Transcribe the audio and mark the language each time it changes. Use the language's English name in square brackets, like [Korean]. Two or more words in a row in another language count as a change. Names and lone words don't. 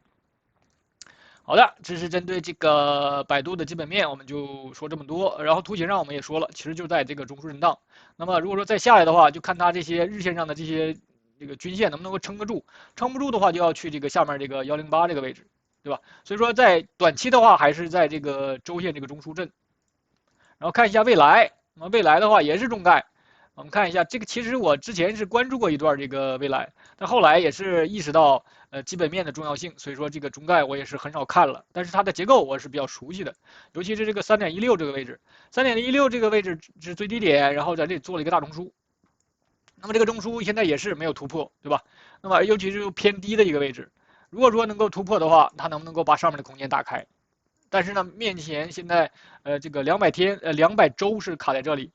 [Chinese] 好的，這是針對這個百度的基本面，我們就說這麼多。然後圖形上我們也說了，其實就在這個中樞震盪。那麼如果說再下來的話，就看它這些日線上的這些這個均線能不能夠撐得住，撐不住的話就要去這個下面這個108這個位置。对吧？所以說在短期的话，还是在这个周线这个中枢震。然后看一下未来，那么未来的话也是中概。我们看一下这个，其實我之前是關注過一段這個未來，但後來也是意識到基本面的重要性，所以說這個中概我也是很少看了。但是它的結構我是比較熟悉的，尤其是這個3.16這個位置，3.16這個位置是最低點，然後在這裡做了一個大中樞。那麼這個中樞現在也是沒有突破，對吧？那麼尤其是偏低的一個位置，如果說能夠突破的話，它能不能夠把上面的空間打開？但是呢，面前現在這個200周是卡在這裡。